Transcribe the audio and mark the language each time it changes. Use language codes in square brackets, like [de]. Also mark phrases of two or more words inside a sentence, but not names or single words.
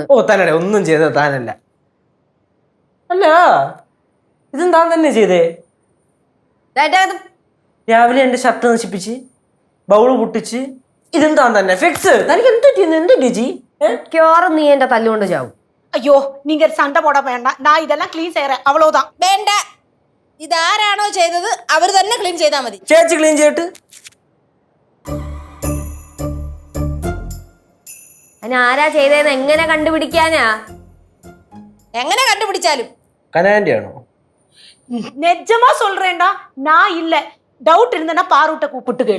[ml] ഓ തന്നടെ ഒന്നും ചെയ്തത് താനല്ല. അല്ല ഇതും താൻ തന്നെ ചെയ്തേ. രാവിലെ എന്റെ ഷർട്ട് നശിപ്പിച്ച് ബൗള് പൊട്ടിച്ച് ഇതും താൻ തന്നെ ഫിക്സ്. തനിക്ക് എന്ത് രുചി? മിക്കവാറും നീ എന്റെ തല്ലുകൊണ്ട് ചാവും. [ta] ஐயோ நீங்க சண்டை போட வேண்டாம், நான் இதெல்லாம் க்ளீன் செய்யறேன், அவ்வளவுதான். [ml] വേണ്ട, ഇതാരാണോ ചെയ്തത് അവർ തന്നെ ക്ലീൻ ചെയ്താൽ മതി. ചേച്ചി ക്ലീൻ ചെയ്തിട്ട്. അതിന് ആരാ ചെയ്തതെന്ന് എങ്ങനെ കണ്ടുപിടിക്കാനാ? എങ്ങനെ കണ്ടുപിടിച്ചാലും കനാൻഡി ആണോ? [ta] நிஜமா சொல்றேன்டா, நான் இல்ல. டவுட் இருந்தா பாரூட்ட கூப்பிட்டு கேளு.